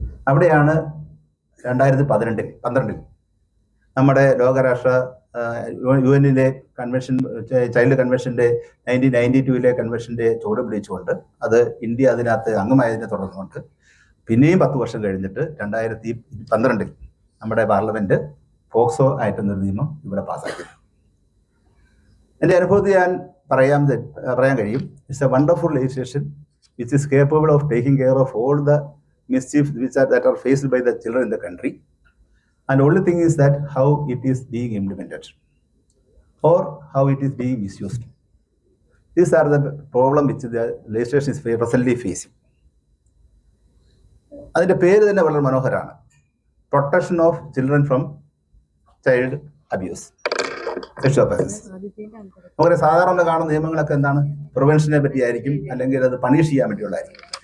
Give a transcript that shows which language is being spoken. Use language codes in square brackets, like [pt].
[ml] അവിടെയാണ് 2012 നമ്മുടെ ലോകരാഷ്ട്ര UN convention, child കൺവെൻഷന്റെ 1992 കൺവെൻഷന്റെ ചുവട് പിടിച്ചുകൊണ്ട് അത് ഇന്ത്യ അതിനകത്ത് അംഗമായതിനെ തുടർന്നുകൊണ്ട് പിന്നെയും 10 വർഷം കഴിഞ്ഞിട്ട് 2012 നമ്മുടെ പാർലമെന്റ് പോക്സോ ആയിട്ടെന്നൊരു നിയമം ഇവിടെ പാസ്സാക്കി. എൻ്റെ അനുഭവത്തിൽ ഞാൻ പറയാൻ കഴിയും, [en] It's a wonderful legislation which is capable of taking care of all the mischiefs that are faced by the children in the country, and only thing is that how it is being implemented or how it is being misused. These are the problem which the legislation is presently facing. [ml] അതിന്റെ പേര് തന്നെ വളരെ മനോഹരമാണ്, protection of children from child abuse, sexual offences. നമുക്ക് സാധാരണ കാണുന്ന നിയമങ്ങളൊക്കെ എന്താണ്, പ്രിവെൻഷനെ പറ്റിയായിരിക്കും, അല്ലെങ്കിൽ അത് പണിഷ് ചെയ്യാൻ വേണ്ടിയുള്ളതായിരിക്കും.